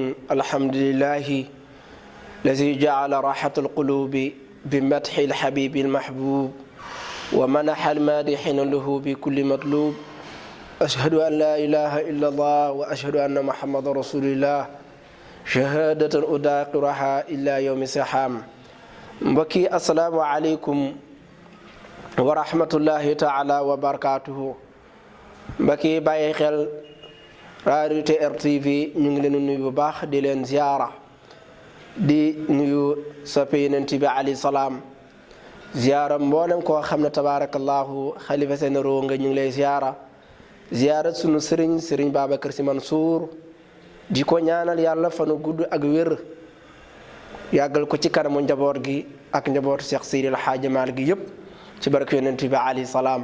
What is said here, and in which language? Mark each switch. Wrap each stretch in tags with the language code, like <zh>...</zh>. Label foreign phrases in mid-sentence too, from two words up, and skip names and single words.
<ar>الحمد لله الذي جعل راحة القلوب بمدح الحبيب المحبوب ومنح المادحين له بكل مطلوب. أشهد أن لا إله إلا الله وأشهد أن محمد رسول الله شهادة أداقرها إلا يوم السحام. mbokki السلام عليكم ورحمة الله تعالى وبركاته.</ar> <wo>mbokki bàyyi xel rajo TRTV ñu ngi leen nuyu bu baax di leen ziyaara di nuyu soppe Yonent bi</wo> <ar>عليه السلام</ar> <wo>ziyaara mboolem koo xam ne tabaarakallahu xalifa généraux nga ñu ngi lay ziyaara sunu sëriñ Babacar Sy Mansour di ko ñaanal yàlla fanu gudd ak wér yàggal ko ci kanamu njaboot gi ak njabootu Cheikh Seydil Hadji Malick gi yëpp ci barke Yonent bi</wo> <ar>عليه السلام.</ar>